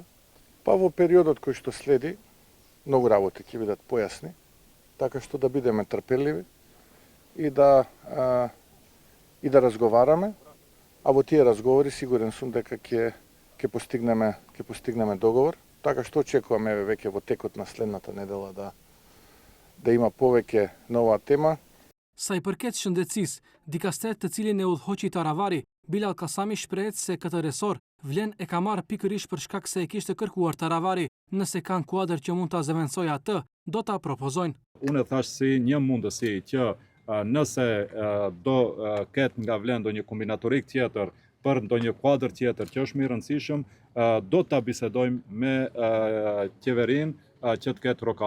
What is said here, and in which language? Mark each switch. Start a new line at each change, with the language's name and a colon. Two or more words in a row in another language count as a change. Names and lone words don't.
Macedonian: Па во периодот кој што следи, многу работи ќе бидат појасни, така што да бидеме трпеливи и да разговараме, а во тие разговори сигурен сум дека ќе постигнеме договор, така што очекуваме веќе во текот на следната недела да има повеќе на оваа тема.
Albanian: Sa i përket shëndetësisë, dikastret të cilin e udhëhoqi Taravari, Bilal Kasami shprehet se këtë resor Vlen e ka marrë pikërisht për shkak se e kishte kërkuar Taravari. Nëse kanë kuadër që mund ta zëvendësojë atë, do ta propozojnë. Unë thash si një mundësi që nëse do ketë nga Vlen ndonjë kombinatorik tjetër për ndonjë kuadër tjetër që është më i rëndësishëm, do ta bisedojmë me qeverinë që të ketë rokat.